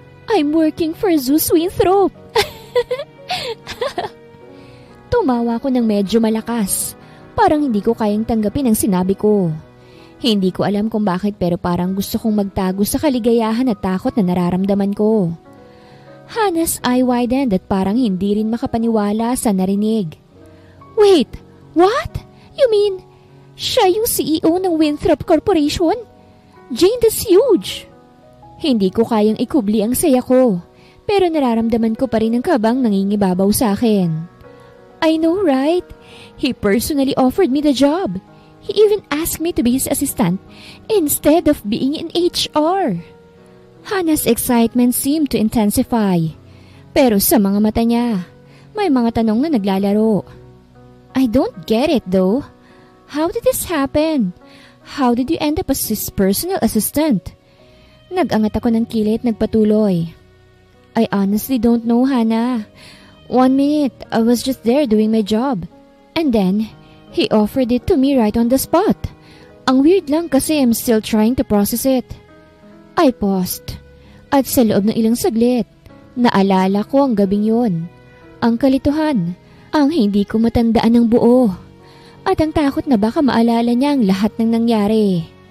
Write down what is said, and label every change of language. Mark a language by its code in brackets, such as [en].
[en] I'm working for Zeus Winthrop. [tl] Tumawa ko ng medyo malakas. Parang hindi ko kayang tanggapin ang sinabi ko. Hindi ko alam kung bakit pero parang gusto kong magtago sa kaligayahan at takot na nararamdaman ko. [en] Hana's eye widened [tl] at parang hindi rin makapaniwala sa narinig. [en] Wait, what? You mean, [tl] siya yung CEO ng Winthrop Corporation? [en] Jane, that's huge! [tl] Hindi ko kayang ikubli ang saya ko, pero nararamdaman ko pa rin ang kabang nangingibabaw sa akin. [en] I know, right? He personally offered me the job. He even asked me to be his assistant instead of being in HR. Hana's excitement seemed to intensify. [tl] Pero sa mga mata niya, may mga tanong na naglalaro. [en] I don't get it though. How did this happen? How did you end up as his personal assistant? [tl] Nag-angat ako ng kilit, nagpatuloy. [en] I honestly don't know, Hana. 1 minute, I was just there doing my job. And then, he offered it to me right on the spot. [tl] Ang weird lang kasi [en] I'm still trying to process it. I paused. [tl] At sa loob ng ilang saglit, naalala ko ang gabing yon. Ang kalituhan, ang hindi ko matandaan ng buo. At ang takot na baka maalala niya ang lahat ng nangyari.